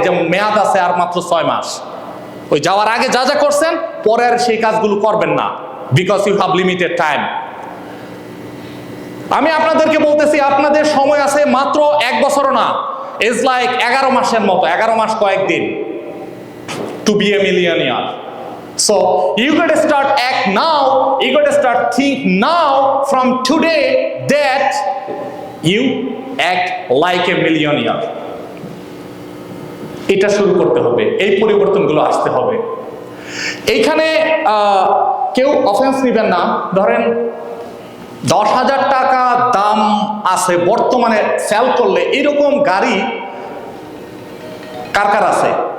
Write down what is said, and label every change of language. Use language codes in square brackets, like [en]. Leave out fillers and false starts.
[bn] যেমন মেয়াদ আছে আর মাত্র 6 মাস, ওই যাওয়ার আগে যা যা করছেন পরে আর সেই কাজগুলো করবেন না, [en] Because you have limited time. [bn] আমি আপনাদেরকে বলতেছি আপনাদের সময় আছে মাত্র 1 বছরও না, [en] is like [bn] 11 মাসের মতো, 11 মাস কয়েকদিন [en] To be a millionaire. So you got to start act now, you got to start think now from today that you act like a millionaire. [bn] এটা শুরু করতে হবে, এই পরিবর্তনগুলো আসতে হবে। এইখানে কেউ অফেন্স নেবেন না, ধরেন 10,000 টাকা দাম আছে বর্তমানে সেল করলে এরকম গাড়ি কার কার আছে?